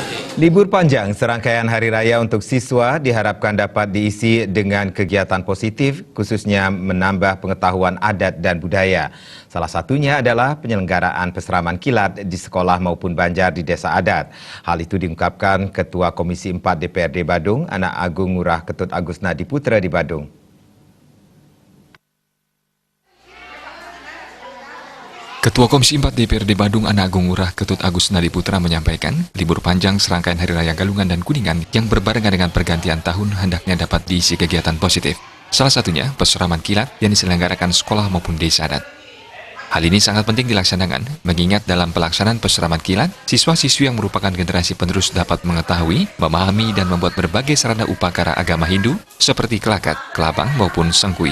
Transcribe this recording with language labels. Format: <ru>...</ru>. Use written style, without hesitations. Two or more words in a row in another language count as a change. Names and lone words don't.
<id>Libur panjang serangkaian hari raya untuk siswa diharapkan dapat diisi dengan kegiatan positif, khususnya menambah pengetahuan adat dan budaya. Salah satunya adalah penyelenggaraan peseraman kilat di sekolah maupun banjar di desa adat. Hal itu diungkapkan Ketua Komisi 4 DPRD Badung, Anak Agung Ngurah Ketut Agus Nadiputra di Badung. Ketua Komisi 4 DPRD Badung Anak Agung Ngurah Ketut Agus Nadiputra menyampaikan, libur panjang serangkaian Hari Raya Galungan dan Kuningan yang berbarengan dengan pergantian tahun hendaknya dapat diisi kegiatan positif. Salah satunya peseraman kilat yang diselenggarakan sekolah maupun desa adat. Hal ini sangat penting dilaksanakan, mengingat dalam pelaksanaan peseraman kilat, siswa-siswi yang merupakan generasi penerus dapat mengetahui, memahami, dan membuat berbagai sarana upacara agama Hindu, seperti kelakat, kelabang, maupun sengkui.</id>